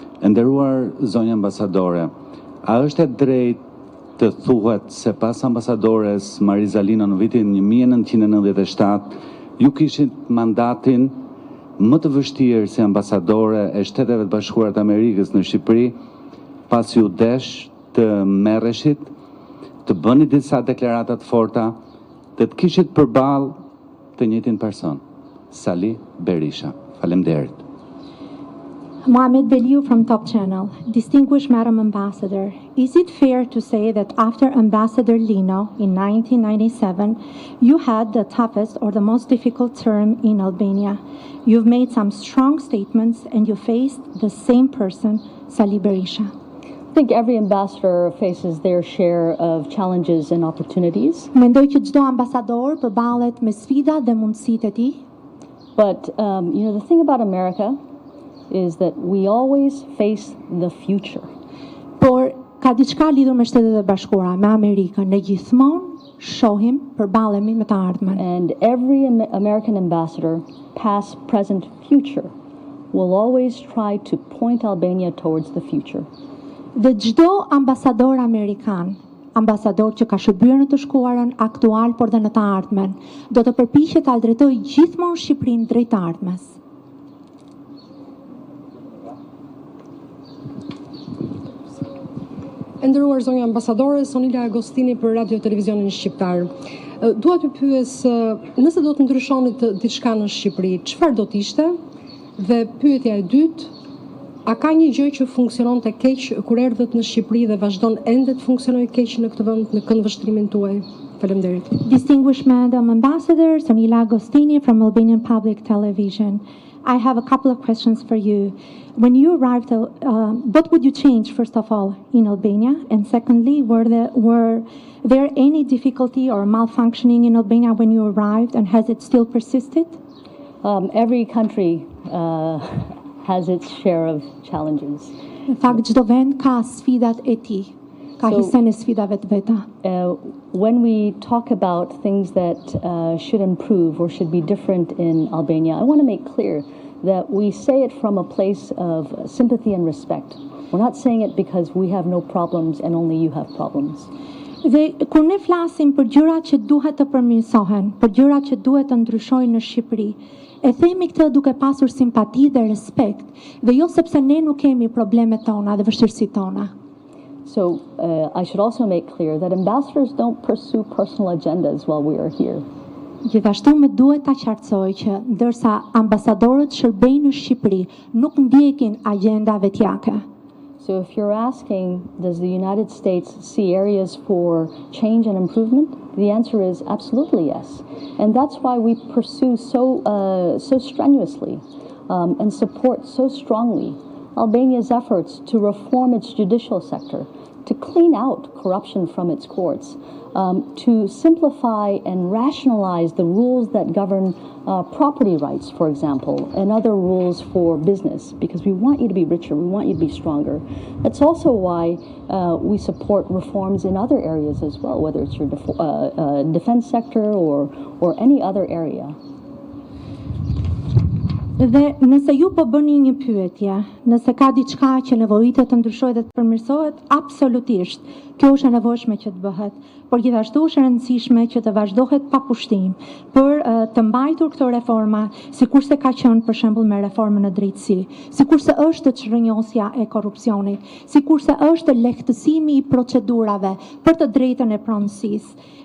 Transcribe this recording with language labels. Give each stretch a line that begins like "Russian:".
Albanian: E nderuar zonja ambasadore, a është e drejtë të thuhet se pas ambasadores Marizalino në vitin 1997 ju kishit mandatin më të vështirë si ambasadore e Shteteve të Bashkuara të Amerikës në Shqipëri, pasi u desh të merreshit, të bëni disa deklarata të forta, të kishit përballë të njëjtin person, Sali Berisha. Faleminderit.
English: Mohamed Beliu from Top Channel. Distinguished Madam Ambassador, is it fair to say that after Ambassador Lino in 1997, you had the toughest or the most difficult term in Albania? You've made some strong statements and you faced the same person, Sali Berisha. I think every ambassador faces their share of challenges and opportunities.
Albanian: Mendoj që çdo ambasador përballet me sfida dhe mundësitë e tij.
English: But the thing about America is that we always face the future.
Albanian: Por ka diçka lidhur me Shtetet e Bashkuara, me Amerikën. Ne gjithmonë shohim, përballemi me të ardhmen.
English: And every American ambassador, past, present, future, will always try to point Albania towards the future.
Albanian: Dhe çdo ambasador amerikan, ambasador që ka shërbyer në të shkuarën aktual por dhe në të ardhmen, do të përpiqet ta drejtojë gjithmonë Shqipërinë drejt të ardhmes. E nderuar zonja ambasadore Sonila Agostini për Radio Televizionin Shqiptar. Dua t'ju pyes, nëse do të ndryshonit diçka në Shqipëri, çfarë do të ishte? Dhe pyetja e dytë, a ka një gjë që funksionon të keq kur erdhët në Shqipëri dhe vazhdon ende të funksionojë keq në këtë vend në këndvështrimin tuaj? Faleminderit.
English: Distinguished Madam Ambassador Sonila Agostini from Albanian Public Television. I have a couple of questions for you. When you arrived, what would you change, first of all, in Albania? And secondly, were there any difficulty or malfunctioning in Albania when you arrived, and has it still persisted? Every country has its share of challenges.
Albanian: Në fakt, çdo vend ka sfidat e tij, ka hisen e sfidave të veta.
English: When we talk about things that should improve or should be different in Albania, I want to make clear that we say it from a place of sympathy and respect. We're not saying it because we have no problems and only you have problems.
Albanian: Dhe kur ne flasim për gjërat që duhet të përmirësohen, për gjërat që duhet të ndryshojnë në Shqipëri, e themi këtë duke pasur simpati dhe respekt, dhe jo sepse ne nuk kemi problemet tona dhe vështirësitë tona.
English: So I should also make clear that ambassadors don't pursue personal agendas while we are here.
Albanian: Gjithashtu më duhet ta qartësoj që ndërsa ambasadorët shërbejnë në Shqipëri, nuk ndjekin agenda vetjake.
English: So if you're asking, does the United States see areas for change and improvement? The answer is absolutely yes. And that's why we pursue so strenuously and support so strongly Albania's efforts to reform its judicial sector, to clean out corruption from its courts, to simplify and rationalize the rules that govern property rights, for example, and other rules for business, because we want you to be richer, we want you to be stronger. That's also why we support reforms in other areas as well, whether it's your defense sector or any other area.
Albanian: Dhe nëse ju po bëni një pyetje, nëse ka diçka që nevojitet të ndryshojë dhe të përmirësohet, absolutisht, kjo është e nevojshme që të bëhet, por gjithashtu është e rëndësishme që të vazhdohet pa pushtim për të mbajtur këto reforma, sikurse ka qenë për shembull me reformën e drejtësi, sikurse është çrrënjosja e korrupsionit, sikurse është lehtësimi i procedurave për të drejtën e pronësisë.